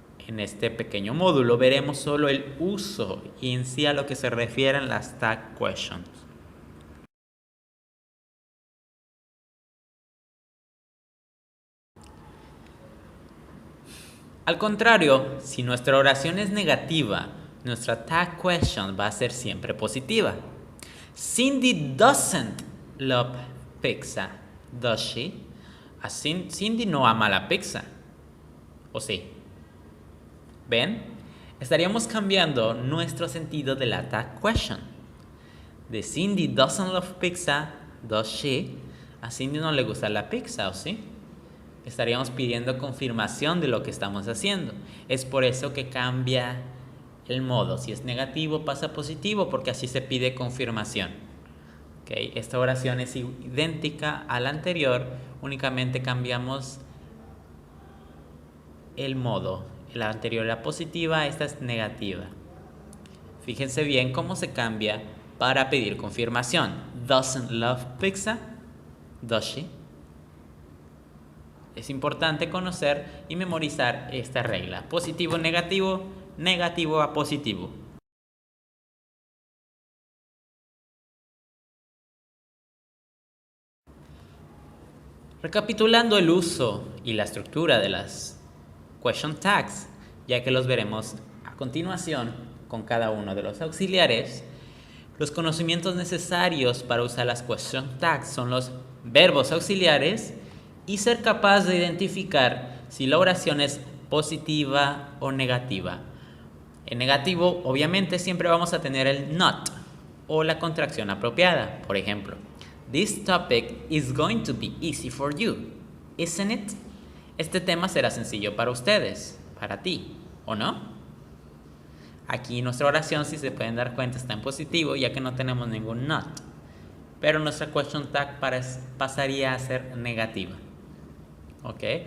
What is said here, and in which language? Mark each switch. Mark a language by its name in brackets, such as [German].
[Spanish] En este pequeño módulo veremos solo el uso y en sí a lo que se refieren las tag questions. Al contrario, si nuestra oración es negativa, nuestra tag question va a ser siempre positiva. [English] Cindy doesn't love pizza, does she? [Spanish] Cindy no ama la pizza, ¿o sí? ¿Ven? Estaríamos cambiando nuestro sentido de la tag question. [English] De Cindy doesn't love pizza, does she? [Spanish] A Cindy no le gusta la pizza, ¿o sí? Estaríamos pidiendo confirmación de lo que estamos haciendo. Es por eso que cambia el modo. Si es negativo pasa a positivo, porque así se pide confirmación. ¿Okay? Esta oración es idéntica a la anterior, únicamente cambiamos el modo. La anterior era positiva, esta es negativa. Fíjense bien cómo se cambia para pedir confirmación. [English] Doesn't love pizza, does she? [Spanish] Es importante conocer y memorizar esta regla. Positivo, negativo, negativo a positivo. Recapitulando el uso y la estructura de las question tags, ya que los veremos a continuación con cada uno de los auxiliares, los conocimientos necesarios para usar las question tags son los verbos auxiliares y ser capaz de identificar si la oración es positiva o negativa. En negativo, obviamente, siempre vamos a tener el not o la contracción apropiada. Por ejemplo, [English] this topic is going to be easy for you, isn't it? [Spanish] Este tema será sencillo para ustedes, para ti, ¿o no? Aquí nuestra oración, si se pueden dar cuenta, está en positivo, ya que no tenemos ningún not. Pero nuestra question tag pasaría a ser negativa. ¿Ok?